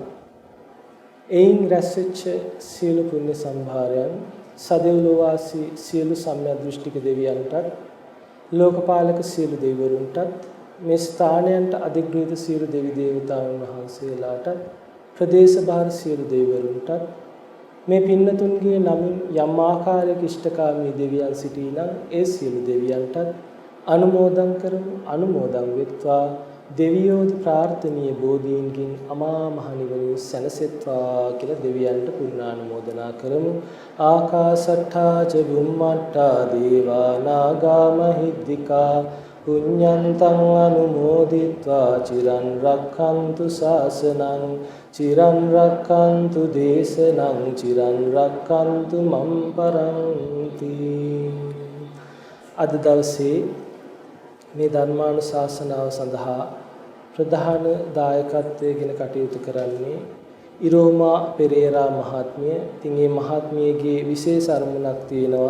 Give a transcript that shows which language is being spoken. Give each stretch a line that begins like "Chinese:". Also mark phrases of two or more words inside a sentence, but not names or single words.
Sinhala: එයින් රැස්වෙච්ච සියලු පුණ්‍ය සම්භාරයන් සදෙව්ලෝ වාසී සියලු සම්‍යක් දෘෂ්ටික දෙවියන්ටත් ලෝකපාලක සියලු දෙවිවරුන්ටත් මේ ස්ථානයන්ට අධිග්‍රහිත සියලු දෙවි දේවතාවුන් වහන්සේලාටත් ප්‍රදේශ බාහිර සියලු දෙවිවරුන්ටත් මේ පින්නතුන්ගේ නමින් යම් ආකාරයක ඉෂ්ඨකාමී දෙවියන් සිටී නම් ඒ සියලු දෙවියන්ටත් අනුමෝදන් කරමු. අනුමෝදන් වෙත්වා දෙවියෝද ප්‍රාර්ථනීය බෝධීන්ගෙන් අමා මහ නිවනින් සැනසෙත්වා කියලා දෙවියන්ට පුණ්‍යානුමෝදනා කරමු.
Pali: ආකාශට්ඨා ච බුම්මට්ඨා දේවා නාග මහිද්దికා පුඤ්ඤන්තං අනුමෝදිත්වා චිරන් රක්ඛන්තු ශාසනං චිරන් රක්ඛන්තු දේශනං චිරන් රක්ඛන්තු මම් පරන්ති.
Sinhala: අද දවසේ මේ ධර්මානුශාසනාව සඳහා ප්‍රධාන දායකත්වයෙන් කටයුතු කරන්නේ ඉරෝමා පෙරේරා මහත්මිය. ඉතින් මේ මහත්මියගේ විශේෂ අරමුණක් තියෙනවා.